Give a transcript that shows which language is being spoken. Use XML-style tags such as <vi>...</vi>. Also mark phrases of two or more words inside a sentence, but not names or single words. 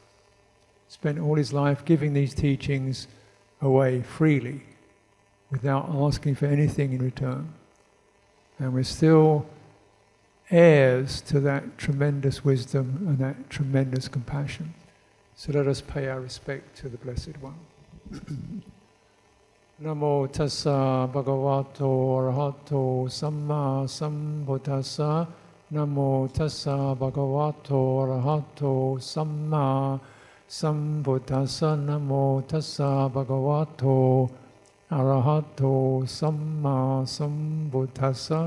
<en>Spent all his life giving these teachings away freely, without asking for anything in return. And we're still heirs to that tremendous wisdom and that tremendous compassion. So let us pay our respect to the Blessed One.</en> <pi>Namo tassa bhagavato arahato samma sambuddhassa. Namo tassa bhagavato arahato samma sambuddhassa. Namo tassa bhagavato arahato samma sambuddhassa.</pi>